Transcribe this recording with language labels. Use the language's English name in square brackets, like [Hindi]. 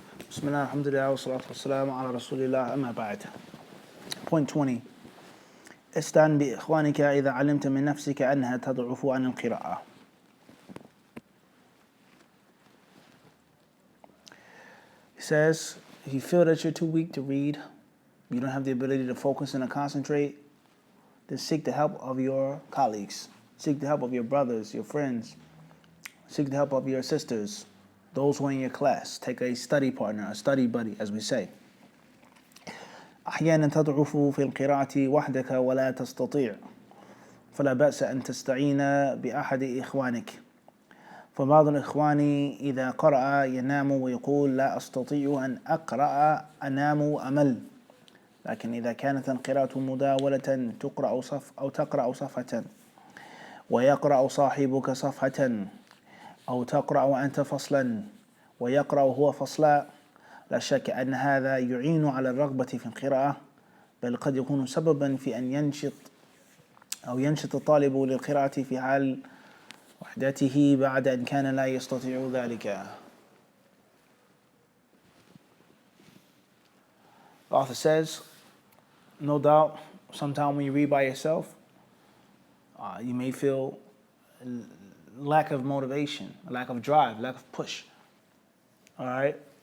[Arabic] بسم الله الحمد لله والصلاة والسلام على رسول الله أما بعد. [English] Point 20. [Arabic] استعن بإخوانك إذا علمت من نفسك أنها تضعف عن القراءة. [English] He says, if you feel that you're too weak to read, you don't have the ability to focus and to concentrate, then seek the help of your colleagues. Seek the help of your brothers, your friends. Seek the help of your sisters, those who are in your class. Take a study partner, a study buddy, as we say. [Arabic] أحيانا تضعف في القراءة وحدك ولا تستطيع فلا بأس أن تستعين بأحد إخوانك. فبعض الإخوان إذا قرأ ينام ويقول لا أستطيع أن أقرأ أنام وأمل. لكن إذا كانت القراءة مداولة تقرأ صفحة ويقرأ صاحبك صفحة أو تقرأ أنت فصلا ويقرأ هو فصلا، لا شك أن هذا يعين على الرغبة في القراءة، بل قد يكون سببا في أن ينشط الطالب للقراءة في حال وحدته بعد أن كان لا يستطيع ذلك. [English] The author says, no doubt, sometimes when you read by yourself, you may feel lack of motivation, lack of drive, lack of push. All right?